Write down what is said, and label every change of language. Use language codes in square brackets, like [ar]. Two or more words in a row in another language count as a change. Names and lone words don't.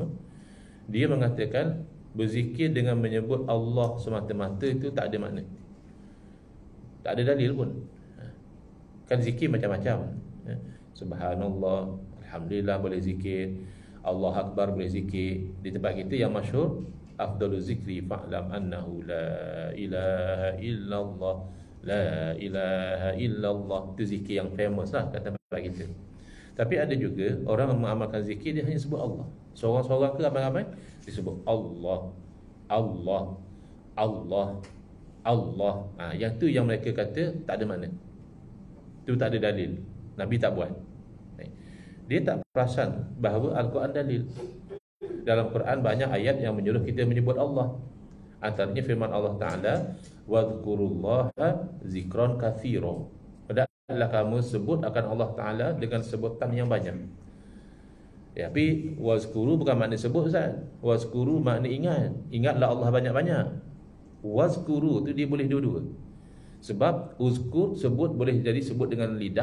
[ms] Dia mengatakan berzikir dengan menyebut Allah semata-mata itu tak ada makna, tak ada dalil pun. Kan zikir macam-macam. [ar] سبحان الله، الحمد لله [ms] boleh zikir, [ar] الله أكبر [ms] boleh zikir. Di tempat kita yang masyhur, [ar] أفضل الذكر فاعلم أنه لا إله إلا الله، لا إله إلا الله. [ms] Itu zikir yang famous lah kat tempat kita. Tapi ada juga orang yang mengamalkan zikir, dia hanya sebut Allah. Seorang-seorang ke ramai-ramai, dia sebut Allah, Allah, Allah, Allah. Yang tu yang mereka kata tak ada makna, itu tak ada dalil, Nabi tak buat. Dia tak perasan bahawa Al-Quran dalil. Dalam Quran banyak ayat yang menyuruh kita menyebut Allah. Antaranya firman Allah Ta'ala, [ar] واذكروا الله ذكرا كثيرا. [ms] Hendaklah kamu sebut akan Allah Ta'ala dengan sebutan yang banyak. Tapi wazkuru bukan makna sebut, Ustaz. Wazkuru makna ingat. Ingatlah Allah banyak-banyak. Wazkuru tu dia boleh dua-dua. Sebab uzkur, sebut, boleh jadi sebut dengan lidah.